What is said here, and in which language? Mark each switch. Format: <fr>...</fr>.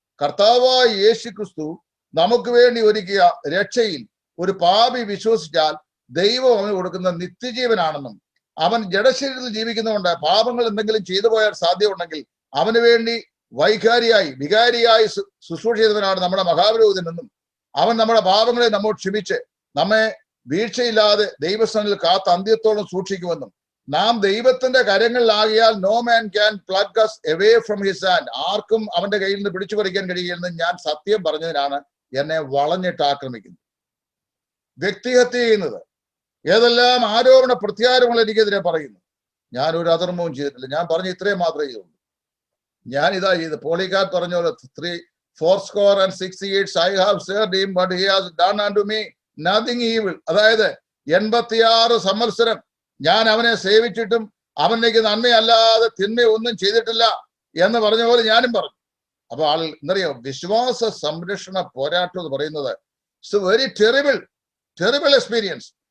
<ml>കർത്താവായ യേശു ക്രിസ്തു നമുക്ക് വേണ്ടി ഒരുക്കിയ രക്ഷയിൽ ഒരു പാപി വിശ്വസിച്ചാൽ ദൈവം അവന് കൊടുക്കുന്ന നിത്യജീവനാണെന്നും അവൻ ജഡശരീരത്തിൽ ജീവിക്കുന്നതുകൊണ്ട് പാപങ്ങൾ എന്തെങ്കിലും ചെയ്തു പോയാൽ സാധ്യമുണ്ടെങ്കിൽ അവന് വേണ്ടി വികാരിയായി ശുശ്രൂഷ ചെയ്തവനാണ് നമ്മുടെ മഹാപുരോഹിതനെന്നും അവൻ നമ്മുടെ പാപങ്ങളെ നമ്മോട് ക്ഷമിച്ച് നമ്മെ വീഴ്ചയില്ലാതെ ദൈവസ്ഥാനിൽ കാത്ത അന്ത്യത്തോളം സൂക്ഷിക്കുമെന്നും നാം ദൈവത്തിന്റെ കരങ്ങളിലാകിയാൽ</ml> <en>No man can plug us away from his hand.</en> <ml>ആർക്കും അവന്റെ കയ്യിൽ നിന്ന് പിടിച്ചു പറിക്കാൻ കഴിയില്ലെന്ന് ഞാൻ സത്യം പറഞ്ഞതിനാണ് എന്നെ വളഞ്ഞിട്ട് ആക്രമിക്കുന്നത്, വ്യക്തിഹത്യ ചെയ്യുന്നത്, ഏതെല്ലാം ആരോപണ പ്രത്യാരോപണങ്ങൾ എനിക്കെതിരെ പറയുന്നു. ഞാൻ ഒരു അധർമ്മവും ചെയ്തിട്ടില്ല. ഞാൻ പറഞ്ഞ ഇത്രയും മാത്രമേ ചെയ്തുള്ളൂ. ഞാൻ ഇതാ ചെയ്ത് പോളിക്കാർ പറഞ്ഞ പോലെ</ml> <en>460 years I have served him, but he has done unto me nothing evil.</en> <ml>അതായത് 86 സംവത്സരം ഞാൻ അവനെ സേവിച്ചിട്ടും അവനിലേക്ക് നന്മയല്ലാതെ തിന്മ ഒന്നും ചെയ്തിട്ടില്ല എന്ന് പറഞ്ഞ പോലെ ഞാനും പറഞ്ഞു. അപ്പൊ ആൾ എന്തറിയോ, വിശ്വാസ സംരക്ഷണ പോരാട്ടം എന്ന് പറയുന്നത്</ml> <en>It's very terrible experience.</en>